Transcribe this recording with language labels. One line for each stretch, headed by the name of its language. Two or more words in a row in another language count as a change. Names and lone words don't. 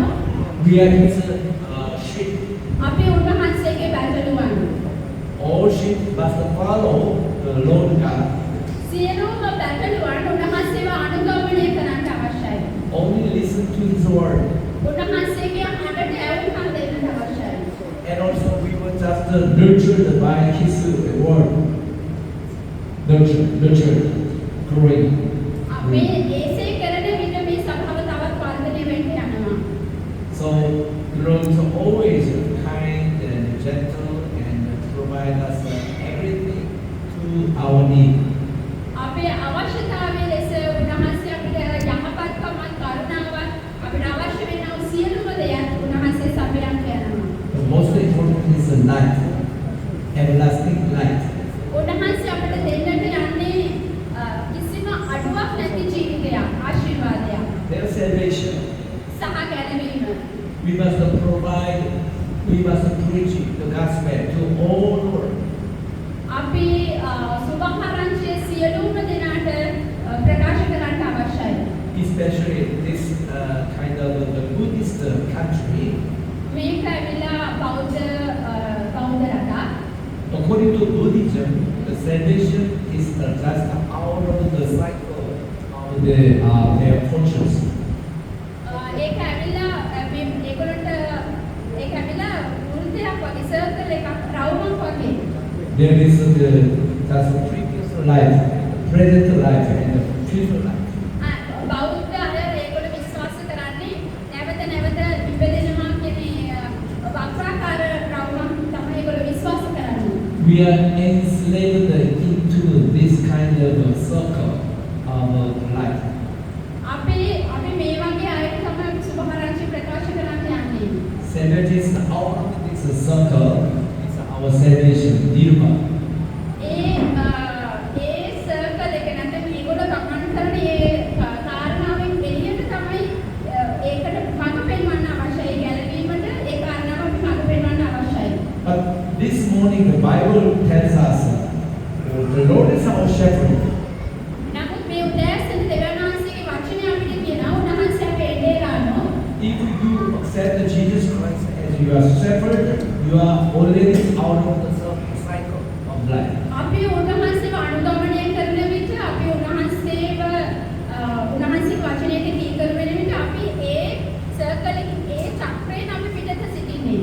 English: We are his sheep.
Sinhala: අපි උන්වහන්සේගේ බැටළුවන්.
English: All sheep must follow the Lord God.
Sinhala: සියලුම බැටළුවන් උන්වහන්සේව අනුගමනය කරන්න අවශ්‍යයි.
English: Only listen to his word.
Sinhala: උන්වහන්සේගේ හඬට ඇවුම්කන් දෙන්න අවශ්‍යයි.
English: And also we were just nurtured by his word. Nurtured, growing.
Sinhala: මේ ඒසේ කරන විට මේ සභාව තවත් වර්ධනය වෙන්න යනවා.
English: So the Lord is always kind and gentle and provide us everything to our need.
Sinhala: අපේ අවශ්‍යතාවය ලෙස උන්වහන්සේ අපිට යහපත්කමත් කරුණාවත් අපිට අවශ්‍ය වෙන සියලුම දේත් උන්වහන්සේ සපයන්න යනවා.
English: The most important is the light, everlasting light.
Sinhala: උන්වහන්සේ අපිට දෙන්නට යන්නේ කිසිම අඩුවක් නැති ජීවිතයක්, ආශිර්වාදයක්
English: Their salvation.
Sinhala: සහ ගැලවීම.
English: We must preach the gospel to all the world.
Sinhala: අපි සුභාරංචිය සියලුම දෙනාට ප්‍රකාශ කරන්න අවශ්‍යයි.
English: Especially this kind of the Buddhist country.
Sinhala: මේක ඇවිල්ලා බෞද්ධ රටක්.
English: According to Buddhism, the salvation is just out of the cycle of their fortunes.
Sinhala: ඒක ඇවිල්ලා ඒගොල්ලන්ට ඒක ඇවිල්ලා වෘත්තයක් වගේ සර්කල් එකක් රවුමක් වගේ.
English: There is just previous life, present life, and the future life.
Sinhala: බෞද්ධ අය ඒගොල්ලෝ විශ්වාස කරන්නේ නැවත නැවත ඉපදෙනවා කියන වක්‍රාකාර රවුමක් තමයි ඒගොල්ලෝ විශ්වාස කරන්නේ.
English: We are enslaved into this kind of circle of life.
Sinhala: අපි මේ වගේ අයට තමයි සුභාරංචි ප්‍රකාශ කරන්න යන්නේ.
English: Salvation is out of this circle. It's our salvation, nirvana.
Sinhala: ඒ සර්කල් එක නැත්නම් මේගොල්ලෝ ගමන් කරන ඒ කාරණාවෙන් එළියට තමයි ඒකට මඟ පෙන්වන්න අවශ්‍යයි. ගැලවීමට ඒ කාරණාව අපි මඟ පෙන්වන්න අවශ්‍යයි.
English: But morning the Bible tells us the Lord is our shepherd.
Sinhala: නමුත් මේ උදෑසන දෙවියන් වහන්සේගේ වචනය අපිට කියනවා උන්වහන්සේ අපේ එඩේරානෝ.
English: If you accept Jesus Christ as your shepherd, you are already out of the cycle of life.
Sinhala: අපි උන්වහන්සේව අනුගමනය කරන විට අපි උන්වහන්සේගේ වචනයට කීකරු වෙන විට අපි ඒ සර්කල් එකේ ඒ චක්‍රයෙන් අපි පිටත සිටින්නේ.